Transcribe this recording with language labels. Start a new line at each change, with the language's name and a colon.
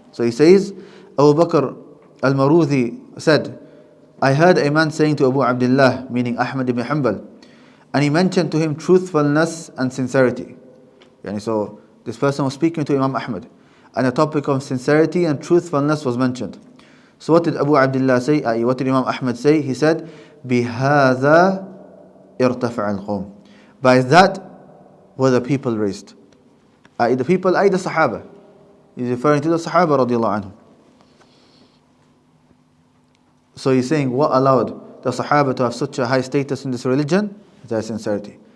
English: So he says, Abu Bakr al-Marudhi said, I heard a man saying to Abu Abdullah, meaning Ahmad ibn Hanbal, and he mentioned to him truthfulness and sincerity. So this person was speaking to Imam Ahmad, and the topic of sincerity and truthfulness was mentioned. So what did Abu Abdullah say? What did Imam Ahmad say? He said,
Arabic: بِهَذَا ارتفع القوم.
English: By that were the people raised. The people, the Sahaba. He's referring to the Sahaba radiallahu anhum. So he's saying what allowed the Sahaba to have such a high status in this religion? Their sincerity.